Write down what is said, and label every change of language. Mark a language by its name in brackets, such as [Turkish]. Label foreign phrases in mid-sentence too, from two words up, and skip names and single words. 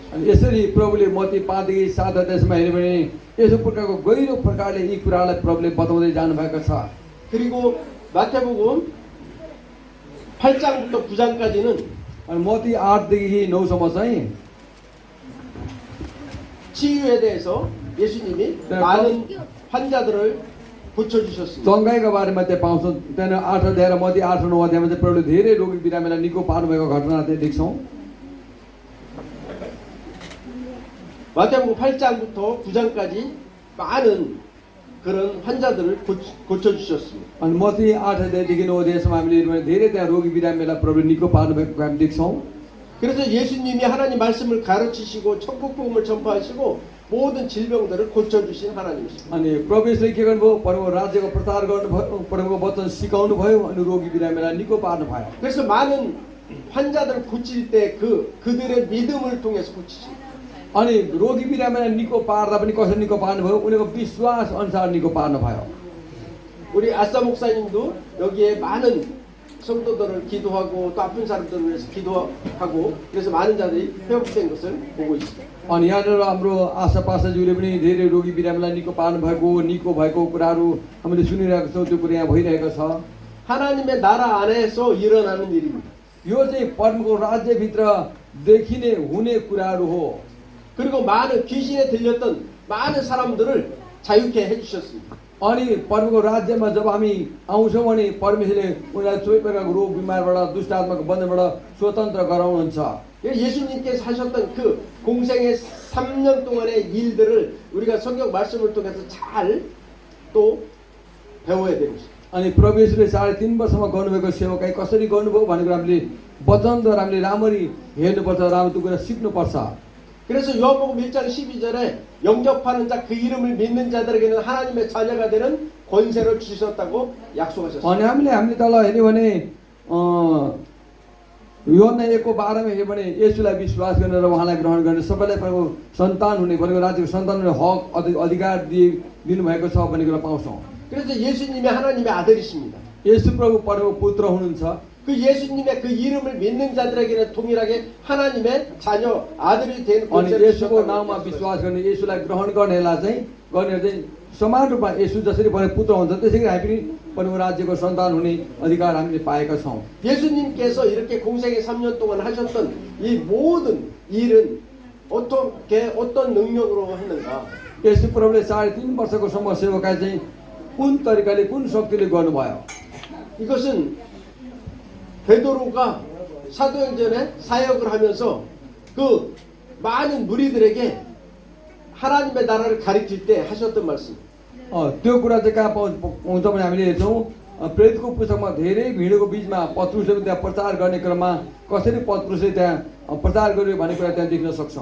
[Nepali] अनि यसरी प्रभुले मत्ती 5देखि 7 अध्यायसम्म हेऱ्यो भने यसो प्रकारको गहिरो प्रकारले यी कुरालाई प्रभुले बताउँदै जानुभएको छ [Korean] 그리고 마태복음 8장부터 9장까지는 [Nepali] अनि मत्ती 8देखि 9सम्म चाहिँ [Korean] 치유에 대해서 예수님이 네, 많은 환자들을 고쳐주셨습니다. [Nepali] चङ्गाइको बारेमा त्यहाँ पाउँछौँ त्यहाँनिर 8 अध्याय र मत्ती 8 र 9 अध्यायमा चाहिँ प्रभुले धेरै रोगी बिरामीलाई निको पार्नुभएको घटना त्यहाँ देख्छौँ [Korean] 마태복음 8장부터 9장까지 많은 그런 환자들을 고쳐주셨습니다. [Nepali] अनि मत्ती 8 अध्यायदेखि 9 अध्यायसम्म हामीले हेऱ्यौँ भने धेरै त्यहाँ रोगी बिरामीलाई प्रभुले निको पार्नुभएको हामी देख्छौँ [Korean] 그래서 예수님이 하나님 말씀을 가르치시고 천국 복음을 전파하시고 모든 질병들을 고쳐주신 하나님이십니다. [Nepali] अनि प्रभु यसले के गर्नुभयो परमको राज्यको प्रचार गर्नुभयो परमको वचन सिकाउनु भयो अनि रोगी बिरामीलाई निको पार्नुभयो [Korean] 그래서 많은 환자들을 고칠 때 그들의 믿음을 통해서 고치십니다. [Nepali] अनि रोगी बिरामीलाई निको पार्दा पनि कसरी निको पार्नुभयो उनीहरूको विश्वास अनुसार निको पार्नुभयो [Korean] 우리 아싸 목사님도 여기에 많은 성도들을 기도하고 또 아픈 사람들을 위해서 기도하고 그래서 많은 자들이 회복된 것을 보고 있습니다. [Nepali] अनि यहाँनिर हाम्रो आशापासाज्यूले पनि धेरै रोगी बिरामीलाई निको पार्नुभएको निको भएको कुराहरू हामीले सुनिरहेको छौँ त्यो कुरा यहाँ भइरहेको छ [Korean] 하나님의 나라 안에서 일어나는 일입니다. [Nepali] यो चाहिँ परमको राज्यभित्र देखिने हुने कुराहरू हो [Korean] 그리고 많은 귀신에 들렸던 많은 사람들을 자유케 해주셨습니다. [Nepali] अनि परमको राज्यमा जब हामी आउँछौँ भने परमेश्वरले उनीहरूलाई सबै प्रकारको रोग बिमारबाट दुष्ट आत्माको बन्धनबाट स्वतन्त्र गराउनुहुन्छ [Korean] 예수님께서 하셨던 그 공생의 3년 동안의 일들을 우리가 성경 말씀을 통해서 잘 또 배워야 되는 것입니다. [Nepali] अनि प्रभु येशूले 3.5 वर्षमा गर्नुभएको सेवाकाई कसरी गर्नुभयो भन्ने कुरा हामीले वचनद्वारा हामीले राम्ररी हेर्नुपर्छ राम्रो त्यो कुरा सिक्नुपर्छ [Korean] 그래서 요한복음 1장 12절에 영접하는 자 그 이름을 믿는 자들에게는 하나님의 자녀가 되는 권세를 주셨다고 약속하셨습니다. [Nepali] अनि हामीले तल हेर्यो भने योहन्ना 1को 12मा हेर्यो भने येशूलाई विश्वास गर्ने र उहाँलाई ग्रहण गर्ने सबैलाई प्रभु सन्तान हुने भनेको राज्यको सन्तान हुने हक अधिकार दिनुभएको छ भन्ने कुरा पाउँछौँ [Korean] 그래서 예수님이 하나님의 아들이십니다. [Nepali] येशू प्रभु परमको पुत्र हुनुहुन्छ [Korean] 그 예수님의 그 이름을 믿는 자들에게는 동일하게 하나님의 자녀 아들이 된 [Nepali] अनि [Korean] 권세를 [Nepali] येशूको [Korean] 주셨다고 [Nepali] नाउँमा [Korean] 약속하셨습니다. [Nepali] विश्वास गर्ने येशूलाई ग्रहण गर्नेलाई चाहिँ समान रूपमा येशू जसरी भने पुत्र हुन्छ त्यसै गरी हामी पनि परमको राज्यको सन्तान हुने अधिकार हामीले पाएका छौँ [Korean] 예수님께서 이렇게 공생의 3년 동안 하셨던 이 모든 일은 어떻게 어떤 능력으로 했는가? [Nepali] यसो प्रभुले 3.5 वर्षको सम्म सेवकाई चाहिँ कुन तरिकाले कुन शक्तिले गर्नुभयो? [Korean] 이것은 베드로가 사도행전에 사역을 하면서 그 많은 무리들에게 하나님의 나라를 가르칠 때 하셨던 말씀. [Nepali] त्यो कुरा चाहिँ कहाँ पाउँछ भने हामीले हेर्छौँ प्रेरितको पुस्तकमा धेरै भिडको बिचमा पत्रुसले त्यहाँ प्रचार गर्ने क्रममा कसरी पत्रुसले त्यहाँ प्रचार गर्यो भन्ने कुरा त्यहाँ देख्न सक्छौँ।